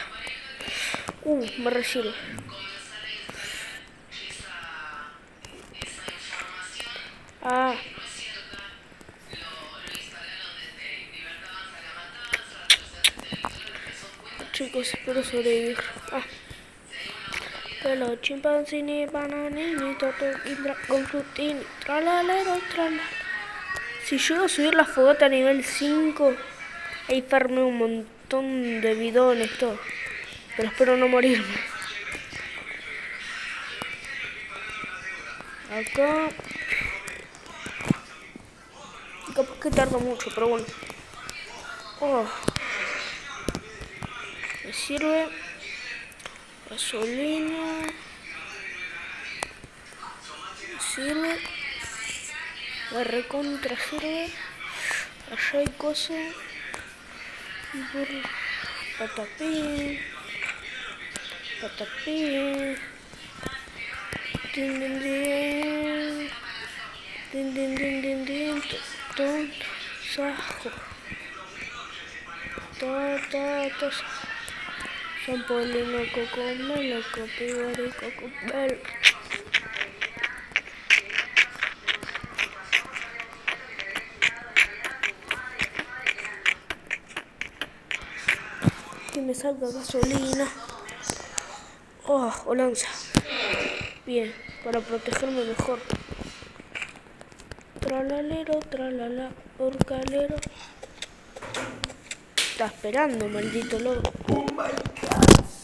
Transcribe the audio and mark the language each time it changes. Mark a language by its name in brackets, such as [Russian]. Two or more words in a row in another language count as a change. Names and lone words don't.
[Spanish] Me recibe. Ah. Chicos, espero sobrevivir. Pero chimpancini, bananini, tortuga, dragón, frutini, tralalero, tralala. Si llego a subir la fogata a nivel 5, ahí farmé un montón de bidones, todo. Pero espero no morirme. Acá. Capaz que tarda mucho, pero bueno. Me sirve. Gasolina. Me sirve. La recontra sirve. Allá hay cosas. Patapín. Patapín. Din din din. Din din din din din. Ton sajo. Ta. Sampolino, coco, melo, capibara y coco, bel. Que me salga gasolina. O lanza. Bien, para protegerme mejor. Tralalero, tralala, orcalero. Está esperando, maldito lobo. [English] Oh my god.